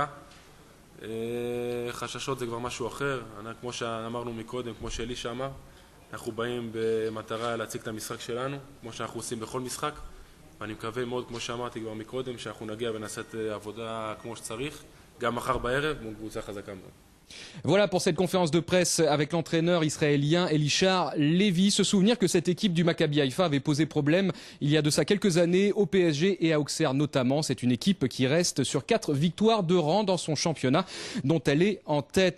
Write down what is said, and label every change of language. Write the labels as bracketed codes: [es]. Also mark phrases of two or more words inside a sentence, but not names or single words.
[he] חששות זה כבר משהו אחר. כמו שאמרנו מקודם, כמו שאלישה אמר, אנחנו באים במטרה להציג את המשחק שלנו, כמו שאנחנו עושים בכל משחק. ואני מקווה מאוד, כמו שאמרתי כבר מקודם, שאנחנו נגיע ונעשה את העבודה כמו שצריך, גם מחר בערב מול קבוצה חזקה מאוד. [fr] Voilà pour cette conférence de presse avec l'entraîneur israélien Elishar Lévy. Se souvenir que cette équipe du Maccabi Haïfa avait posé problème il y a de ça quelques années au PSG et à Auxerre notamment. C'est une équipe qui reste sur 4 victoires de rang dans son championnat dont elle est en tête.